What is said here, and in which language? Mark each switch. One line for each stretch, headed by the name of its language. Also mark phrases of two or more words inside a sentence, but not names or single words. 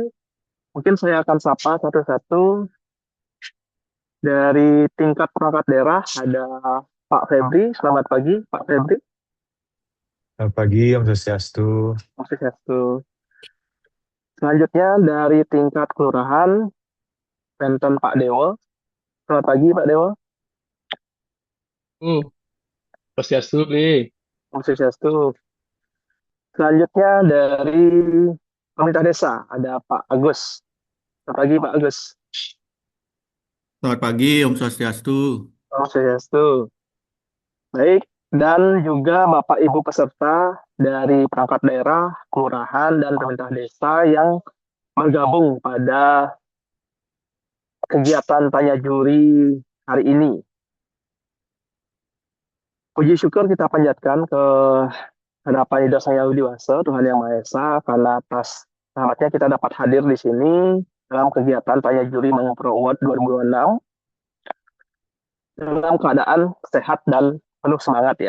Indonesian: Mungkin saya akan sapa satu-satu dari tingkat perangkat daerah. Ada Pak Febri. Selamat pagi, Pak Febri. Selamat pagi,
Balinese: Om Swastiastu. Om Swastiastu.
Indonesian: Selanjutnya dari tingkat kelurahan, Penten Pak Dewo. Selamat pagi, Pak Dewo.
Balinese: Hmm, Swastiastu, Bli. Om Swastiastu.
Indonesian: Selanjutnya dari pemerintah desa ada Pak Agus. Selamat pagi Pak Agus. Selamat pagi,
Balinese: Om Swastiastu. Om Swastiastu.
Indonesian: Baik, dan juga Bapak Ibu peserta dari perangkat daerah, kelurahan, dan pemerintah desa yang bergabung pada kegiatan tanya juri hari ini. Puji syukur kita panjatkan ke hadapan Ida Sang Yang Widi Wasa, Tuhan Yang Maha Esa, karena atas rahmatnya kita dapat hadir di sini dalam kegiatan tanya juri Mangpro Award 2026 dalam keadaan sehat dan penuh semangat ya.